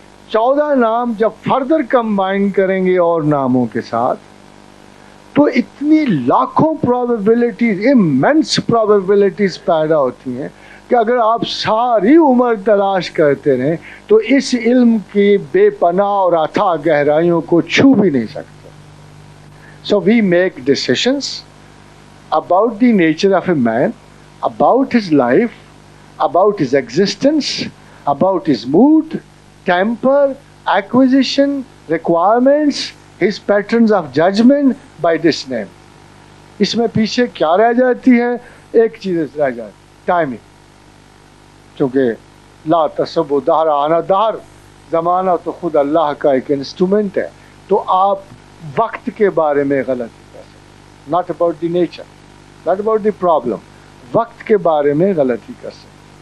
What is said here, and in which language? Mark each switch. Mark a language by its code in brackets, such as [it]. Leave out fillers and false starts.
[hi] 14 नाम जब further combine करेंगे और नामों के साथ तो इतनी लाखों प्रोबेबिलिटीज, इमेंस प्रोबेबिलिटीज पैदा होती हैं कि अगर आप सारी उम्र तलाश करते रहें तो इस इल्म की बेपनाह और अथाह गहराइयों को छू भी नहीं सकते। [en] So we make decisions about the nature of a man, about his life, about his existence, about his mood, temper, acquisition, requirements, his patterns of judgment by this name. [hi] इसमें पीछे क्या रह जाती है? एक चीज रह जाती, टाइमिंग। क्योंकि [ar] ला तसब्बु दहर आना दहर, [hi] जमाना तो खुद अल्लाह का एक इंस्ट्रूमेंट है। तो आप वक्त के बारे में गलती कर सकते, [en] not about the nature, not about the problem, [hi] वक्त के बारे में गलती कर सकते।